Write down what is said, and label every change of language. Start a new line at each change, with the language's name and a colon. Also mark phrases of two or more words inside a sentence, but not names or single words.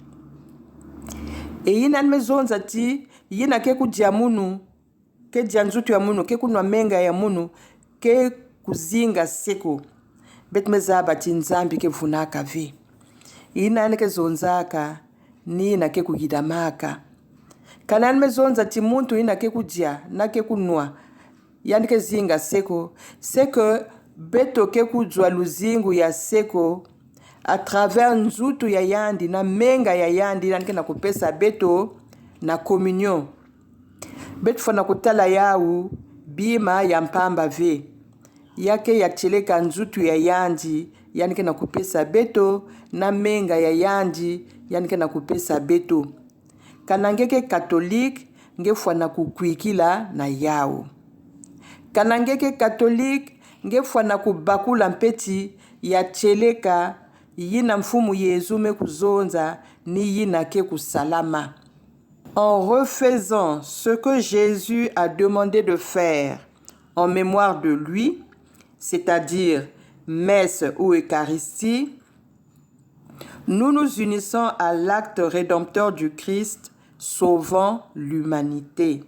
Kituba (Democratic Republic of Congo): E yina nimezonza ti yina ke kudia munu ke dia nzutu ya munu ke kunwa menga ya munu ke kuzinga seko betmezaba ti nzambi ke vunaka vi. Yina nike zonzaka ni na ke kugidamaka. Kana nimezonza ti muntu yina ke kudia na ke kunwa yani ke zinga seko,
French: c'est que
Kituba (Democratic Republic of Congo): beto ke kujwa luzingu ya seko
French: à travers
Kituba (Democratic Republic of Congo): nzutu ya yandi na menga ya yandi yani ke na kupesa beto na communion. Beto fana kutala yau bima ya mpamba ve yake ya cheleka nzutu ya yandi yani ke na kupesa beto na menga ya yandi yani ke na kupesa beto. Kanangeke catholique nge fana kukwikila na yao. Kanangeke catholique nge fana kubakula mpeti ya cheleka yina mfumu Yesu me kuzonza ni yina ke kusalama.
French: En refaisant ce que Jésus a demandé de faire en mémoire de lui, c'est-à-dire messe ou Eucharistie, nous nous unissons à l'acte rédempteur du Christ sauvant l'humanité.